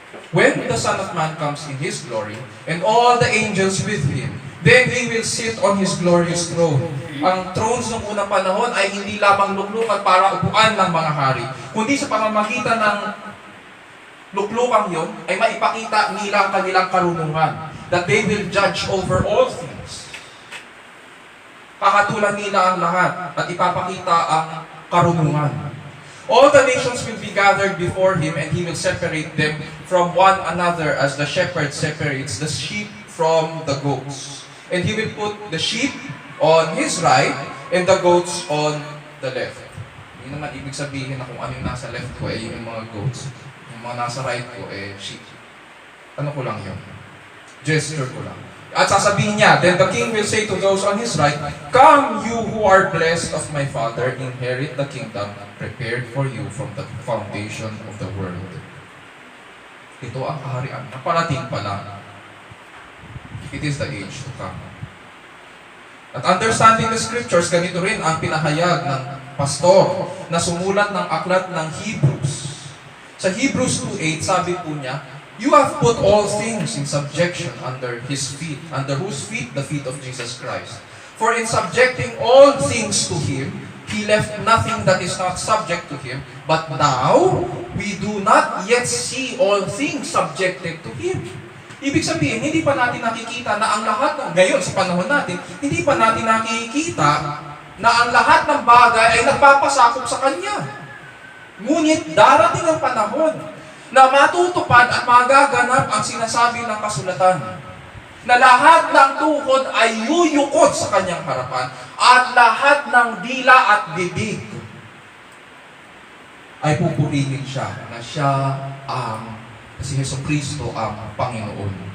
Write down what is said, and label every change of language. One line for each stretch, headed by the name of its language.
English: When the Son of Man comes in His glory, and all the angels with Him, then He will sit on His glorious throne.
Filipino: Ang thrones ng unang panahon ay hindi lamang luklukan para upuan ng mga hari, kundi sa pamamagitan ng luklukang yon ay maipakita nila ang kanilang karunungan,
English: that they will judge over all things.
Filipino: Kakatulan nila ang lahat at ipapakita ang karunungan.
English: All the nations will be gathered before Him, and He will separate them from one another as the shepherd separates the sheep from the goats. And He will put the sheep on His right and the goats on the left.
Filipino: Hindi naman ibig sabihin na kung ano yung nasa left ko ay yung mga goats. Yung mga nasa right ko ay sheep. Ano ko lang yun? Gesture ko lang. At sasabihin niya,
English: then the king will say to those on his right, "Come, you who are blessed of my Father, inherit the kingdom prepared for you from the foundation of the world."
Filipino: Ito ang kaharian na parating pa lang.
English: It is the age to come.
Filipino: At
English: understanding the scriptures,
Filipino: ganito rin ang pinahayag ng pastor na sumulat ng aklat ng Hebrews. Sa Hebrews 2:8, sabi po niya,
English: "You have put all things in subjection under His feet." Under whose feet? The feet of Jesus Christ. "For in subjecting all things to Him, He left nothing that is not subject to Him. But now, we do not yet see all things subjected to Him."
Filipino: Ibig sabihin, hindi pa natin nakikita na ang lahat ng, ngayon sa panahon natin, hindi pa natin nakikita na ang lahat ng bagay ay nagpapasakop sa Kanya. Ngunit darating ang panahon na matutupad at magaganap ang sinasabi ng kasulatan, na lahat ng tuhod ay yuyukod sa Kanyang harapan, at lahat ng dila at bibig ay pupurihin siya na siya si Jesucristo ang Panginoon.